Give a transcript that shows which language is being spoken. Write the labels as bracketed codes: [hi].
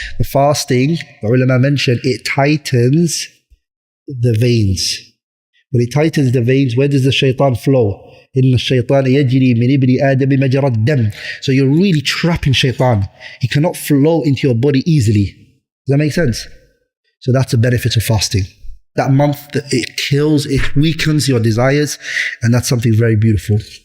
[en] The fasting, the ulama mentioned, it tightens the veins. When it tightens the veins, where does the shaitan flow? [ar] إن الشيطان يجري من ابن آدم مجرى الدم. [en] So you're really trapping shaitan. He cannot flow into your body easily. Does that make sense? So that's the benefit of fasting. That month, it kills, it weakens your desires, and that's something very beautiful.